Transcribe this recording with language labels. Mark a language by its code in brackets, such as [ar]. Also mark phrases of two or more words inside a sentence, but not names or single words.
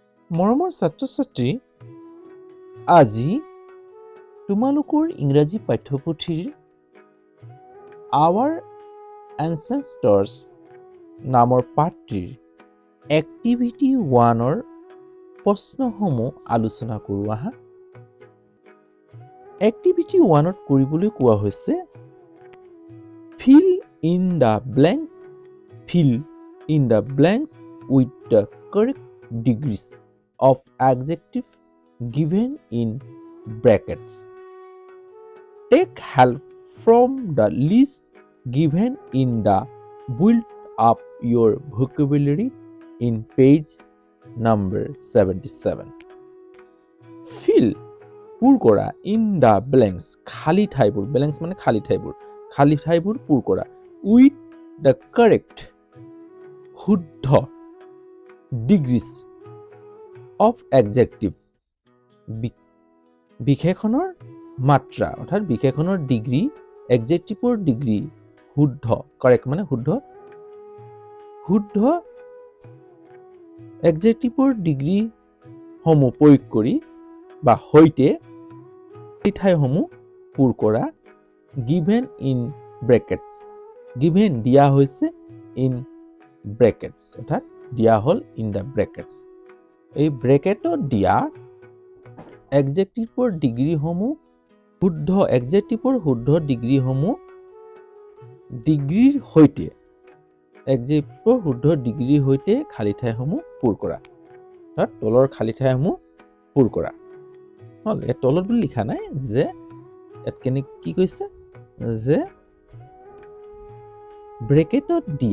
[as] মৰমৰ ছাত্ৰ-ছাত্ৰী, আজি তোমালোকৰ ইংৰাজী পাঠ্যপুথিৰ আৱাৰ এনচেষ্টৰ্ছ নামৰ পাঠটিৰ এক্টিভিটি 1ৰ প্ৰশ্নসমূহ আলোচনা কৰোঁ আহা। এক্টিভিটি 1ত কৰিবলৈ কোৱা হৈছে [en] fill in the blanks with the correct degrees of adjective given in brackets. Take help from the list given in the build up your vocabulary in page number 77. [as] Fill পূৰ কৰা [en] in the blanks [as] খালি ঠাইবোৰ, blanks মানে খালি ঠাইবোৰ পূৰ কৰা [en] with the correct [as] শুদ্ধ [en] degrees of adjective [as] বিশেষণৰ মাত্ৰা অৰ্থাৎ বিশেষণৰ ডিগ্ৰী adjectiveৰ ডিগ্ৰী শুদ্ধ correct মানে শুদ্ধ adjectiveৰ ডিগ্ৰী সমূহ প্ৰয়োগ কৰি বা হৈতে ঠাইসমূহ পূৰ কৰা [en] given in brackets given [as] দিয়া হৈছে [en] in brackets [as] অৰ্থাৎ দিয়া হল [en] in the brackets [as] এই ব্ৰেকেটত দিয়া adjectiveৰ ডিগ্ৰীসমূহ শুদ্ধ adjectiveৰ শুদ্ধ ডিগ্ৰীসমূহ ডিগ্ৰীৰ হৈতে adjectiveৰ শুদ্ধ ডিগ্ৰীৰ হৈতে খালি ঠাইসমূহ পূৰ কৰা অৰ্থাৎ তলৰ খালি ঠাইসমূহ পূৰ কৰা হল এই তলত বুলি লিখা নাই যে এত কেনে কি কৈছে যে ব্ৰেকেটত